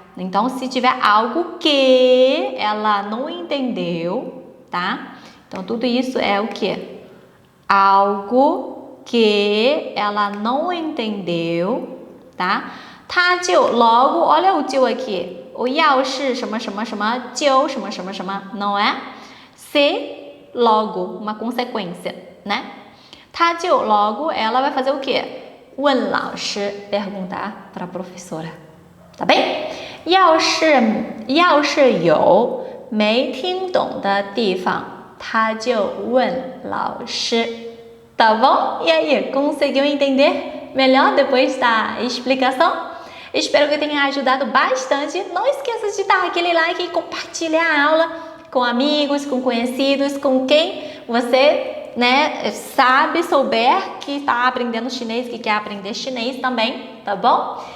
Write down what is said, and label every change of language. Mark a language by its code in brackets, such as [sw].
[pt] Então, se tiver algo que ela não entendeu, tá? Então, tudo isso é o que? Algo que ela não entendeu, tá? [zh] 他就 [pt] logo, olha o [zh] 就 [pt] aqui. [zh] 我要是什么什么什么就什么什么什么 [pt] não é? Se logo, uma consequência, né? [zh] 他就 [pt] logo, ela vai fazer o quê? [zh] 问老师 [pt] perguntar para a professora, tá bem? [zh] 要是有没听懂的地方他就问老师 [pt] tá bom? E aí, conseguiu entender melhor depois da explicação? Espero que tenha ajudado bastante. Não esqueça de dar aquele like e compartilhar a aula com amigos, com conhecidos, com quem você, né, souber que está aprendendo chinês, que quer aprender chinês também, tá bom?